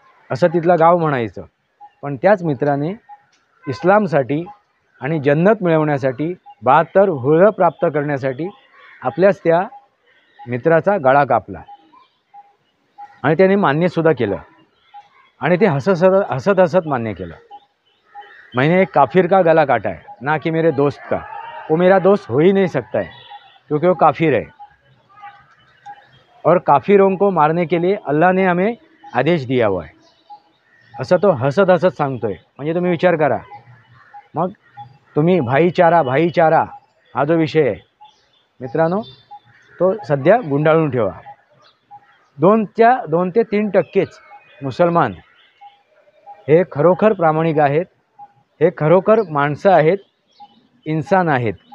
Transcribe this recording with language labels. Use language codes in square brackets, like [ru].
[mr] असं तिथलं गाव म्हणायचं. पण त्याच मित्राने इस्लामसाठी आणि जन्नत मिळवण्यासाठी 72 हुळं प्राप्त करण्यासाठी आपल्याच त्या मित्राचा गळा कापला आणि त्याने मान्यसुद्धा केलं आणि ते हसत हसत मान्य केलं. [hi] मैंने एक काफिर का गला काटा है, ना कि मेरे दोस्त का. वो मेरा दोस्त हो ही नहीं सकता है क्योंकि वो काफिर है और काफिरों को मारने के लिए अल्लाह ने हमें आदेश दिया हुआ है. [mr] असं तो हसत हसत सांगतोय. म्हणजे तुम्ही विचार करा. मग तुम्ही भाईचारा हा जो विषय आहे मित्रांनो, तो सध्या गुंडाळून ठेवा. 2 ते 3% मुसलमान हे खरोखर प्रामाणिक आहेत, हे खरोखर माणसं आहेत, इन्सान आहेत.